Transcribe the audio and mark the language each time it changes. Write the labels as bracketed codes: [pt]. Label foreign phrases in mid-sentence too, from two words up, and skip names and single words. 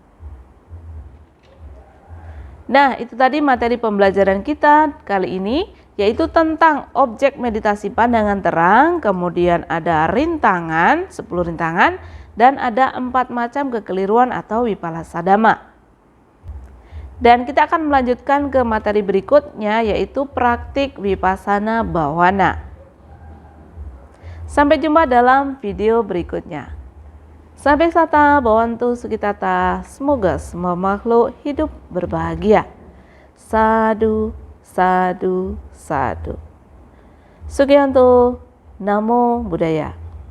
[id] Nah, itu tadi materi pembelajaran kita kali ini, yaitu tentang objek meditasi pandangan terang, kemudian ada rintangan, 10 rintangan, dan ada 4 macam kekeliruan atau [pi] Wipalasa Dhamma. [id] Dan kita akan melanjutkan ke materi berikutnya, yaitu praktik [pi] Vipassana Bhavana. [id] Sampai jumpa dalam video berikutnya. [pi] Sampai sata bhavantu sukitata, [id] semoga semua makhluk hidup berbahagia. [pi] Sadu, sadu, sadu. Sugiyanto, Namo Buddhaya.